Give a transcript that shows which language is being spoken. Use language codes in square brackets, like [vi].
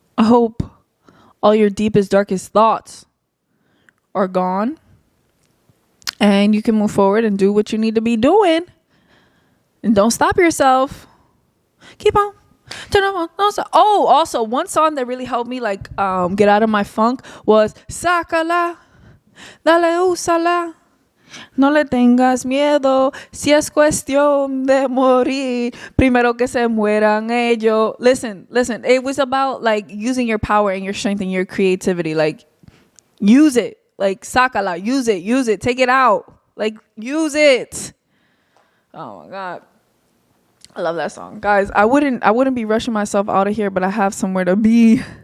[en] I hope all your deepest, darkest thoughts are gone and you can move forward and do what you need to be doing. And don't stop yourself. Keep on. Turn on. Oh, also one song that really helped me like get out of my funk was [es] Sácala, dale, úsala. No le tengas miedo, si es cuestión de morir, primero que se mueran ellos. [en] Listen, it was about like using your power and your strength and your creativity. Like use it, like sácala, use it, take it out, like use it. Oh my God. I love that song. Guys, I wouldn't be rushing myself out of here, but I have somewhere to be.